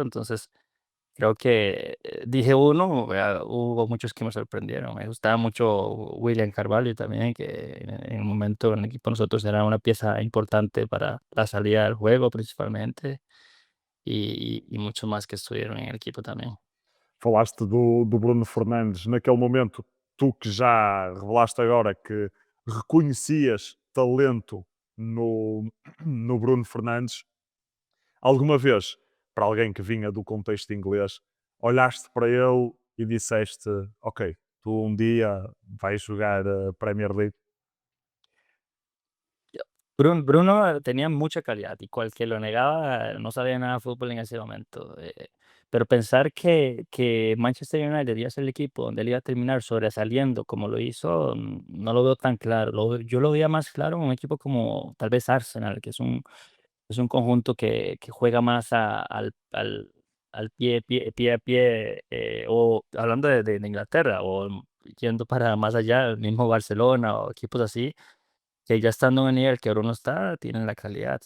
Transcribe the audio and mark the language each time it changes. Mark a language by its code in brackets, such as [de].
[es] Entonces creo que dije uno, hubo muchos que me sorprendieron. Me gustaba mucho William Carvalho también, que en el momento en el equipo nosotros era una pieza importante para la salida del juego principalmente, y muchos más que estuvieron en el equipo también. [pt] Falaste do Bruno Fernandes, naquele momento, tu que já revelaste agora que reconhecias talento no Bruno Fernandes, alguma vez, para alguém que vinha do contexto inglês, olhaste para ele e disseste: Ok, tu um dia vais jogar a Premier League? [es] Bruno tenía mucha calidad y cual que lo negaba no sabía nada de fútbol en ese momento. Pero pensar que Manchester United iba a ser el equipo donde él iba a terminar sobresaliendo como lo hizo, no lo veo tan claro. Yo lo veía más claro en un equipo como tal vez Arsenal, que es un conjunto que juega más al pie a pie, o hablando de Inglaterra, o yendo para más allá, el mismo Barcelona o equipos así que ya estando en el nivel que Bruno está, tienen la calidad.